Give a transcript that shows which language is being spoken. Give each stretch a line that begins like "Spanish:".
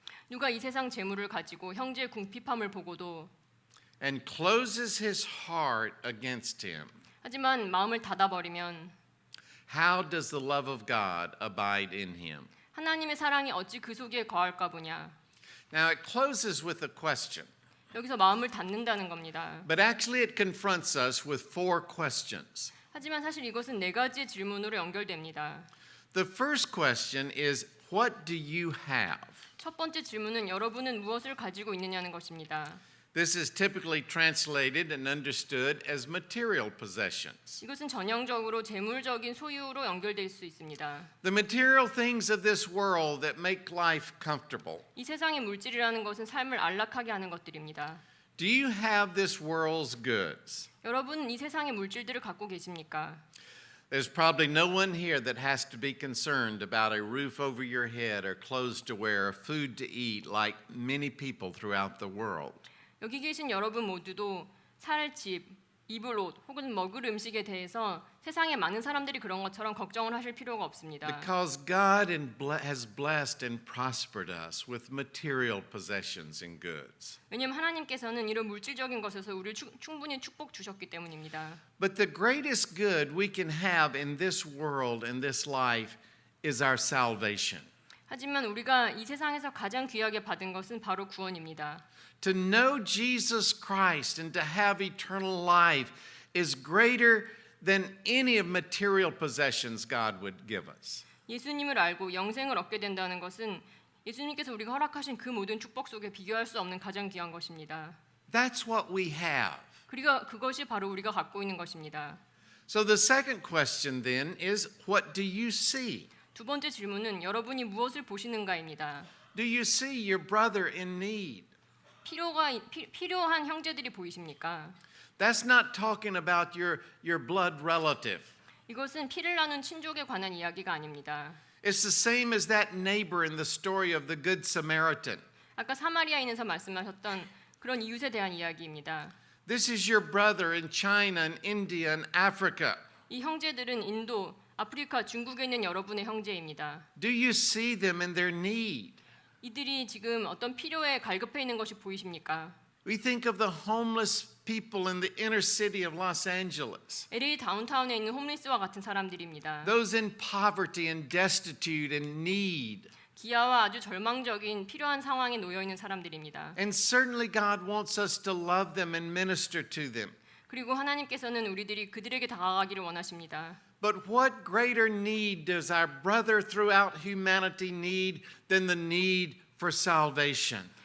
Korean: 누가 이 세상 재물을 가지고 형제의 궁핍함을 보고도
English: and closes his heart against him,
Korean: 하지만 마음을 닫아버리면
English: how does the love of God abide in him?
Korean: 하나님의 사랑이 어찌 그 속에 거할까 보냐.
English: Now it closes with a question,
Korean: 여기서 마음을 닫는다는 겁니다.
English: but actually it confronts us with four questions.
Korean: 하지만 사실 이것은 네 가지의 질문으로 연결됩니다.
English: The first question is, what do you have?
Korean: 첫 번째 질문은 여러분은 무엇을 가지고 있느냐는 것입니다.
English: This is typically translated and understood as material possessions.
Korean: 이것은 전형적으로 재물적인 소유로 연결될 수 있습니다.
English: The material things of this world that make life comfortable.
Korean: 이 세상의 물질이라는 것은 삶을 안락하게 하는 것들입니다.
English: Do you have this world's goods?
Korean: 여러분은 이 세상의 물질들을 갖고 계십니까?
English: There's probably no one here that has to be concerned about a roof over your head or clothes to wear or food to eat like many people throughout the world.
Korean: 여기 계신 여러분 모두도 살 집, 입을 옷 혹은 먹을 음식에 대해서 세상의 많은 사람들이 그런 것처럼 걱정을 하실 필요가 없습니다.
English: Because God has blessed and prospered us with material possessions and goods.
Korean: 왜냐하면 하나님께서는 이런 물질적인 것에서 우리를 충분히 축복 주셨기 때문입니다.
English: But the greatest good we can have in this world and this life is our salvation.
Korean: 하지만 우리가 이 세상에서 가장 귀하게 받은 것은 바로 구원입니다.
English: To know Jesus Christ and to have eternal life is greater than any of material possessions God would give us.
Korean: 예수님을 알고 영생을 얻게 된다는 것은 예수님께서 우리가 허락하신 그 모든 축복 속에 비교할 수 없는 가장 귀한 것입니다.
English: That's what we have.
Korean: 그리고 그것이 바로 우리가 갖고 있는 것입니다.
English: So the second question then is, what do you see?
Korean: 두 번째 질문은 여러분이 무엇을 보시는가입니다.
English: Do you see your brother in need?
Korean: 필요한 형제들이 보이십니까?
English: That's not talking about your blood relative.
Korean: 이것은 피를 나눈 친족에 관한 이야기가 아닙니다.
English: It's the same as that neighbor in the story of the Good Samaritan.
Korean: 아까 사마리아인에서 말씀하셨던 그런 이웃에 대한 이야기입니다.
English: This is your brother in China and India and Africa.
Korean: 이 형제들은 인도, 아프리카, 중국에 있는 여러분의 형제입니다.
English: Do you see them in their need?
Korean: 이들이 지금 어떤 필요에 갈급해 있는 것이 보이십니까?
English: We think of the homeless people in the inner city of Los Angeles.
Korean: LA 다운타운에 있는 홈리스와 같은 사람들입니다.
English: Those in poverty and destitute and need.
Korean: 기아와 아주 절망적인 필요한 상황에 놓여 있는 사람들입니다.
English: And certainly God wants us to love them and minister to them.
Korean: 그리고 하나님께서는 우리들이 그들에게 다가가기를 원하십니다.
English: But what greater need does our brother throughout humanity need than the need for salvation?